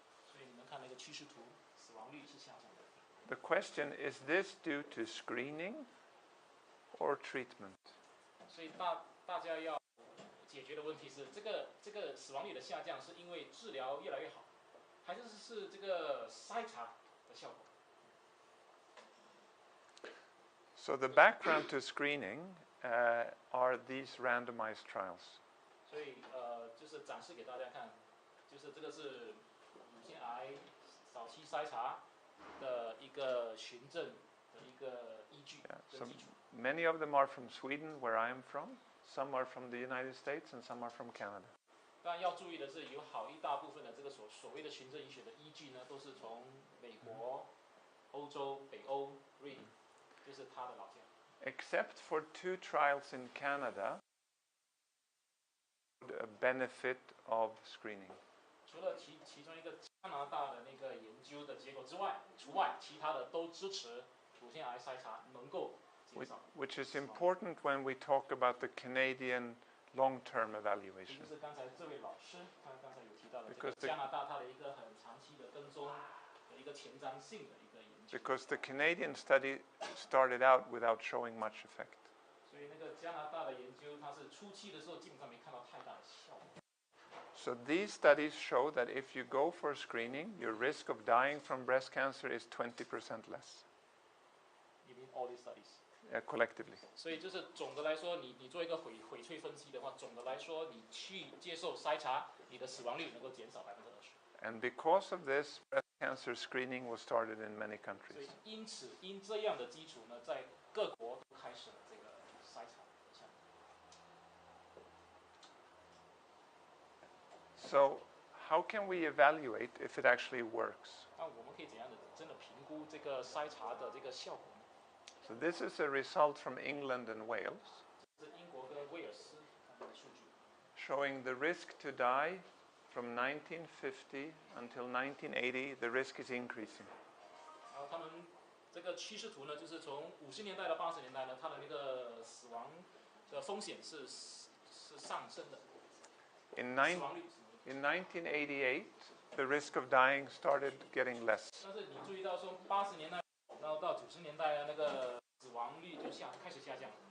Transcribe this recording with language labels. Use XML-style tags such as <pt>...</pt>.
<zh>所以你们看那个趋势图，死亡率是下降的。</zh> <en>The question is this due to screening or treatment?</en> <zh>所以大家要解决的问题是，这个死亡率的下降是因为治疗越来越好，还是这个筛查的效果？</zh> <en>So the background to screening are these randomized trials.</en> <zh>所以就是展示给大家看，就是这个是乳腺癌早期筛查的一个循证的一个依据跟基础。</zh> <en>Many of them are from Sweden, where I am from. Some are from the United States, and some are from Canada.</en> <zh>当然要注意的是，有好一大部分的这个所谓的循证医学的依据呢，都是从美国、欧洲、北欧、瑞典，就是他的老家。</zh> <en>Except for 2 trials in Canada, a benefit of screening.</en> <zh>除了其中一个加拿大的那个研究的结果除外，其他的都支持乳腺癌筛查能够减少。</zh> <en>Which is important when we talk about the Canadian long-term evaluation.</en> <zh>就是刚才这位老师他刚才有提到的，这个加拿大它的一个很长期的跟踪的一个前瞻性的一个研究。</zh> <en>Because the Canadian study started out without showing much effect.</en> <zh>所以那个加拿大的研究，它是初期的时候基本上没看到太大的效果。</zh> <en>So these studies show that if you go for screening, your risk of dying from breast cancer is 20% less. You mean all these studies? Collectively.</en> <zh>所以就是总的来说，你做一个荟萃分析的话，总的来说，你去接受筛查，你的死亡率能够减少20%。</zh> <en>And because of this, breast cancer screening was started in many</en> <zh>所</zh> <en>countries.</en> <zh>以因这样的基础呢，在各国都开始了这个筛查的项目。</zh> <en>So how can we evaluate if it actually works?</en> <zh>那我们可以怎样的真的评估这个筛查的这个效果呢？</zh> <en>So this is a result from England and Wales,</en> <zh>是英国跟威尔斯他们的数据，</zh> <en>showing the risk to die from 1950 until 1980, the risk is increasing.</en> <zh>然后他们这个趋势图呢，就是从50年代到80年代呢，它的那个死亡的风险是上升的。</zh> <en>In</en> <zh>死亡率。</zh> <en>1988, the risk of dying started getting less.</en> <zh>但是你注意到说，80年代然后到90年代那个死亡率就开始下降。</zh>